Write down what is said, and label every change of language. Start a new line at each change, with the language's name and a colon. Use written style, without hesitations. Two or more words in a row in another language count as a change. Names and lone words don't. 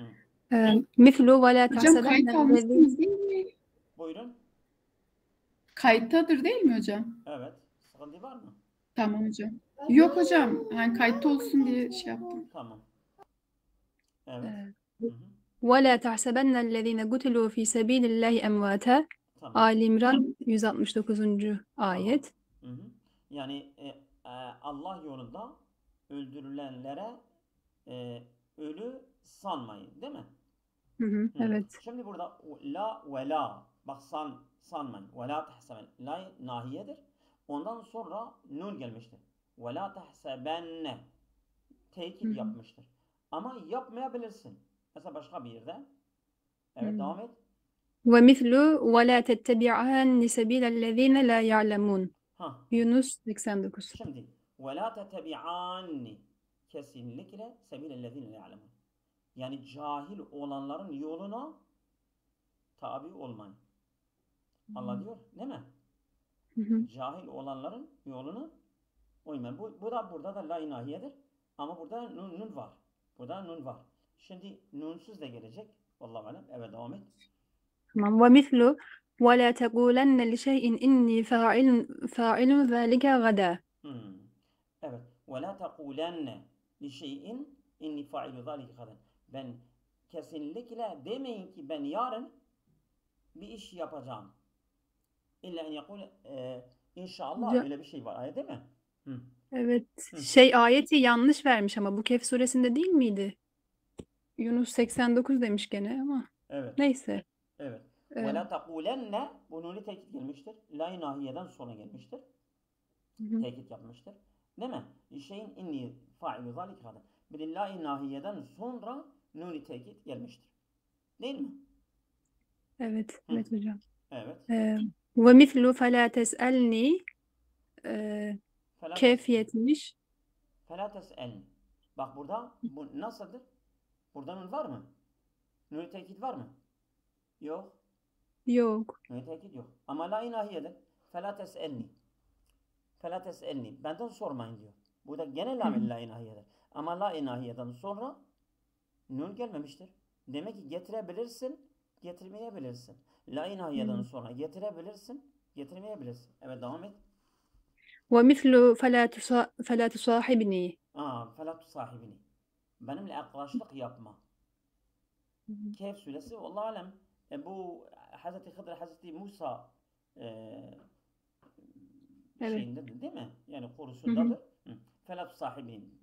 Arabic: ومثل ولا
Turkish: Hocam kayıt
Arabic: tahsebennellezi.
Turkish: almışsınız değil mi? Buyurun. Kayıttadır değil mi hocam? Evet. Sıkıntı var mı? Tamam hocam. Yok hocam. Yani kayıtta olsun diye şey yaptım. Tamam. Evet. Hı hı.
Arabic: وَلَا تَحْسَبَنَّ الَّذ۪ينَ قُتِلُوا ف۪ي سَب۪يلِ اللّٰهِ اَمْوَاتًا.
Turkish: Tamam. Ali İmran 169. Tamam. ayet. Hı hı. Yani Allah yolunda öldürülenlere ölü sanmayın, değil mi? Hı hı, evet. Şimdi burada la ve la, bak sanmayın.
Arabic: ولا تحسبن.
Turkish: La nahiyedir. Ondan sonra nun gelmiştir.
Arabic: ولا تحسبن.
Turkish: Hı Tekit hı, yapmıştır. Ama yapmayabilirsin. Mesela başka bir yerde. hı. Evet, devam et.
Arabic: ومثل ولا تتبعهن سبيل الذين لا يعلمون.
Turkish: Ha. Yunus 89. Şimdi
Arabic: وَلَا تَتَبِعَانِ
Turkish: kesinlikle
Arabic: سبيل الذين يعلمون.
Turkish: Yani cahil olanların yoluna tabi olmayın. Allah diyor, değil mi? Hı hı. Cahil olanların yolunu uymayın. Bu da burada da la inahiyedir. Ama burada nun var. Burada nun var. Şimdi nunsuz da gelecek.
Arabic: والله أعلم.
Turkish: Evet, devam et. Tamam.
Arabic: ومثل ولا تقولن لشيء إني فاعل ذلك غدا.
Turkish: Evet.
Arabic: وَلَا تَقُولَنَّ لِشَيْءٍ اِنِّي فَاعِلُ ذَٰلِكَ غَدًا.
Turkish: Ben kesinlikle demeyin ki ben yarın bir iş yapacağım.
Arabic: إلا أن يقول إن شاء الله Ca-
Turkish: öyle bir şey var. Ayet değil mi? Hı. Evet. Hı. Ayeti yanlış vermiş ama bu Kehf suresinde değil miydi? Yunus 89 demiş gene ama. Evet. Neyse. Evet. Ee,
Arabic: وَلَا تَقُولَنَّ
Turkish: bu nuni tekit gelmiştir. La inahiyeden sonra gelmiştir. hı. Tekit yapmıştır. Değil mi? Şeyin
Arabic: إني فاعل ذلك
Turkish: kadar. Bir de la inahiyeden sonra nuni tekit gelmiştir. Değil mi? Evet. Hı. Evet hocam. Evet.
Arabic: ومثل فلا تسألني Fela
Turkish: Kehf 70.
Arabic: فلا تسألني.
Turkish: Bak burada bu nasıldır? Burada nun var mı? Nun tekit var mı? Yok. Yok. Nun tekit yok. Ama la inahiyedir.
Arabic: فلا تسألني. فلا تسألني.
Turkish: Benden sormayın diyor. Burada gene la inahiyedir. Ama la inahiyeden sonra nun gelmemiştir. Demek ki getirebilirsin, getirmeyebilirsin. La inahiyeden sonra getirebilirsin, getirmeyebilirsin. Evet, devam et.
Arabic: ومثل فلا تصاحبني. فلا تصاحبني.
Turkish: Benimle arkadaşlık yapma. Kehf suresi
Arabic: والله أعلم
Turkish: bu Hazreti Hıdır, Hazreti Musa Evet. şeyindedir değil mi? Yani korusundadır.
Arabic: فلا تصاحبني.